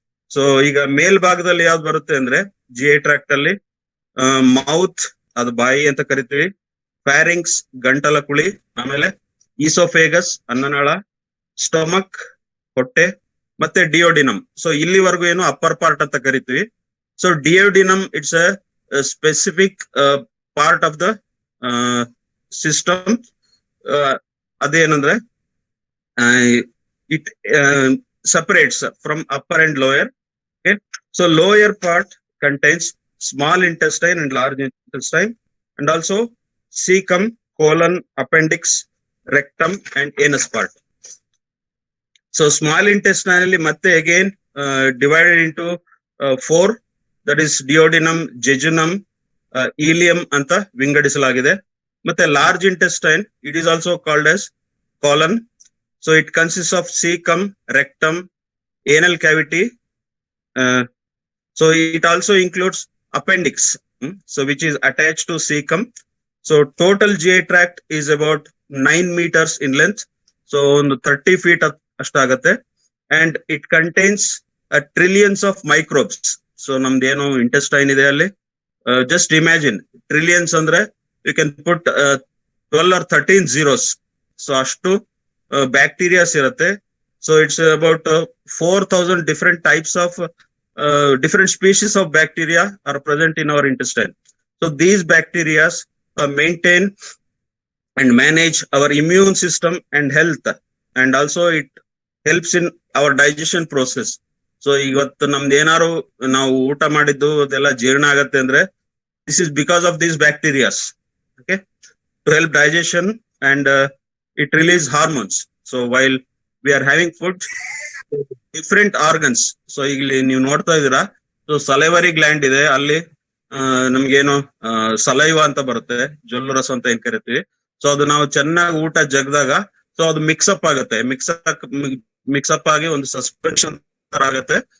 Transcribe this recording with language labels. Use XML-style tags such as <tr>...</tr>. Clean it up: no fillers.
<kn>So ಈಗ ಮೇಲ್ಭಾಗದಲ್ಲಿ ಯಾವ್ದು ಬರುತ್ತೆ ಅಂದ್ರೆ GI ಟ್ರ್ಯಾಕ್ಟ್ ಅಲ್ಲಿ ಮೌತ್, ಅದು ಬಾಯಿ ಅಂತ ಕರಿತೀವಿ, ಫ್ಯಾರಿಂಗ್ಸ್ ಗಂಟಲ ಕುಳಿ, ಆಮೇಲೆ ಈಸೋಫೇಗಸ್ ಅನ್ನನಾಳ, ಸ್ಟೊಮಕ್ ಹೊಟ್ಟೆ, ಮತ್ತೆ ಡಿಯೋಡಿನಮ್. ಸೊ ಇಲ್ಲಿವರೆಗೂ ಏನು ಅಪ್ಪರ್ ಪಾರ್ಟ್ ಅಂತ ಕರಿತೀವಿ. So duodenum</kn> <en>It's a specific part of the system.</en> <kn>ಅದೇನಂದ್ರೆ</kn> <en>It separates from upper and lower. Okay. So lower part contains small intestine and large intestine, and also cecum, colon, appendix, rectum and anus part. So small intestinally matte again divided into 4, that is duodenum, jejunum, ileum</en> <kn>anta vingadisalaಗಿದೆ.</kn> <en>ಮತ್ತೆ large intestine, it is also called as colon. So it consists of cecum, rectum, anal cavity. So it also includes appendix, so which is attached to cecum. So total GI tract is about 9 meters in length. So 30 feet</en> <kn>ಅಷ್ಟಾಗತ್ತೆ.</kn> <en>And it contains trillions of microbes. So</en> <kn>ನಮ್ದೇನು intestine ಇದೆ ಅಲ್ಲಿ,</kn> <en>Just imagine trillions ಅಂದ್ರೆ you can put 12 or 13 zeros.</en> <kn>So ಅಷ್ಟು bacterias ಇರುತ್ತೆ.</kn> <en>So it's about 4,000 different types of different species of bacteria are present in our intestine. So these bacteria maintain and manage our immune system and health, and also it helps in our digestion process.</en> <kn>So ಇವತ್ತು ನಮ್ದು ಏನಾರು ನಾವು ಊಟ ಮಾಡಿದ್ದು ಅದೆಲ್ಲ ಜೀರ್ಣ ಆಗತ್ತೆ ಅಂದ್ರೆ</kn> <en>this is because of these bacteria, okay, to help digestion, and it release hormones. So while we are having food, different organs,</en> <kn>so ಇಲ್ಲಿ ನೀವು ನೋಡ್ತಾ ಇದೀರಾ, ಸೊ ಸಲೈವರಿ ಗ್ಲ್ಯಾಂಡ್ ಇದೆ, ಅಲ್ಲಿ ನಮ್ಗೇನು ಸಲೈವ ಅಂತ ಬರುತ್ತೆ, ಜೊಲ್ಲು ರಸ ಅಂತ ಏನ್ ಕರಿತೀವಿ. ಸೊ ಅದು ನಾವು ಚೆನ್ನಾಗಿ ಊಟ ಜಗದಾಗ ಸೊ ಅದು ಮಿಕ್ಸಪ್ ಆಗುತ್ತೆ, ಮಿಕ್ಸಪ್ ಆಗಿ ಒಂದು ಸಸ್ಪೆನ್ಷನ್ ತರ ಆಗುತ್ತೆ.</kn>